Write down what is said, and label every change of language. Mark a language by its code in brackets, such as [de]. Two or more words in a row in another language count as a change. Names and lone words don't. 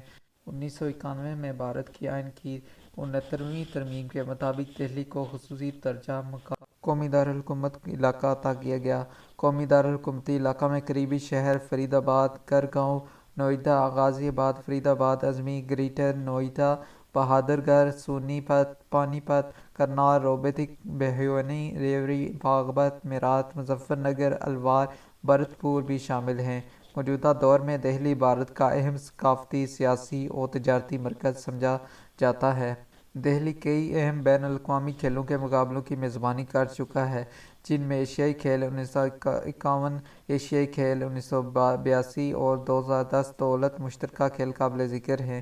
[ur] 1991 میں بھارت کے آئین کی 69ویں ترمیم کے مطابق دہلی کو خصوصی درجہ قومی دارالحکومت علاقہ عطا کیا گیا۔ قومی دارالحکومتی علاقہ میں قریبی شہر فرید آباد، گڑھ، نوئیڈا، غازی آباد، فرید آباد، ازمیر، گریٹر نوئیڈا، بہادر گڑھ، سونی پت، پانی پت، کرنال، روہتک، بھیونی، ریوری، باغپت، میرٹھ، مظفر نگر، الوار، بھرت پور بھی شامل ہیں۔ موجودہ دور میں دہلی بھارت کا اہم ثقافتی، سیاسی اور تجارتی مرکز سمجھا جاتا ہے۔ دہلی کئی اہم بین الاقوامی کھیلوں کے مقابلوں کی میزبانی کر چکا ہے، جن میں ایشیائی کھیل 1951، ایشیائی کھیل 1982 اور 2010 دولت مشترکہ کھیل قابل ذکر ہیں۔